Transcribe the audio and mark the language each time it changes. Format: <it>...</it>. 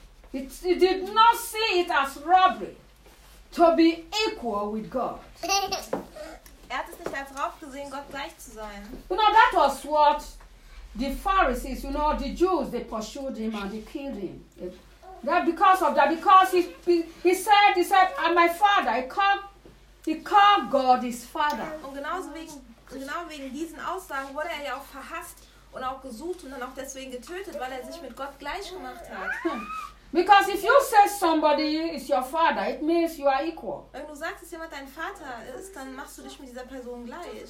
<en>He did not see it as robbery to be equal with God.</en> <de>Er hat es nicht als Raub gesehen, Gott gleich zu sein.</de> <en>You know, that was what the Pharisees, you know, the Jews, they pursued him and they killed him. That because of that, because he said, and my father, he called God his father.</en> <de>Und genau wegen diesen Aussagen wurde er ja auch verhasst und auch gesucht und dann auch deswegen getötet, weil er sich mit Gott gleich gemacht hat.</de> <en>Because if you say somebody is your father, it means you are equal.</en> <de>Wenn du sagst, dass jemand dein Vater ist, dann machst du dich mit dieser Person gleich.</de>